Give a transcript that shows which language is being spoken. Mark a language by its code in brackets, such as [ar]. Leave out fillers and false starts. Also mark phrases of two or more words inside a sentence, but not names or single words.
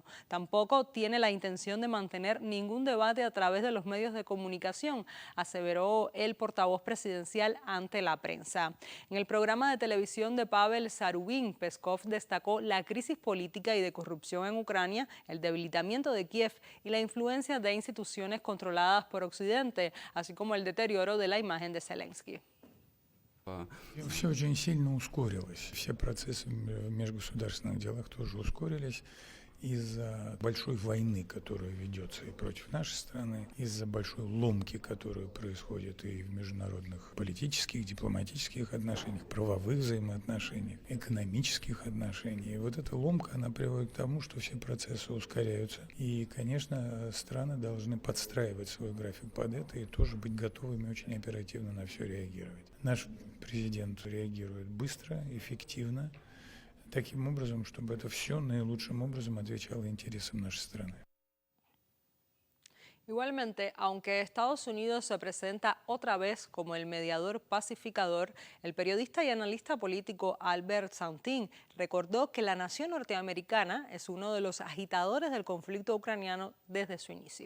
[es] Tampoco tiene la intención de mantener ningún debate a través de los medios de comunicación, aseveró el portavoz presidencial ante la prensa. En el programa de televisión de Pavel Zarubin, Peskov destacó la crisis política y de corrupción en Ucrania, el debilitamiento de Kiev y la influencia de instituciones controladas por Occidente, así como el deterioro de la imagen de Zelensky. [ru] Все очень сильно ускорилось. Все процессы в межгосударственных делах тоже ускорились из-за большой войны, которая ведется и против нашей страны, из-за большой ломки, которая происходит и в международных политических, дипломатических отношениях, правовых взаимоотношениях, экономических отношениях. И вот эта ломка, она приводит к тому, что все процессы ускоряются. И, конечно, страны должны подстраивать свой график под это и тоже быть готовыми очень оперативно на все реагировать. Наш президент реагирует быстро, эффективно, таким образом, чтобы это все наилучшим образом отвечало интересам нашей страны. [es] Igualmente, aunque Estados Unidos se presenta otra vez como el mediador pacificador, el periodista y analista político Albert Saintin recordó que la nación norteamericana es uno de los agitadores del conflicto ucraniano desde su inicio.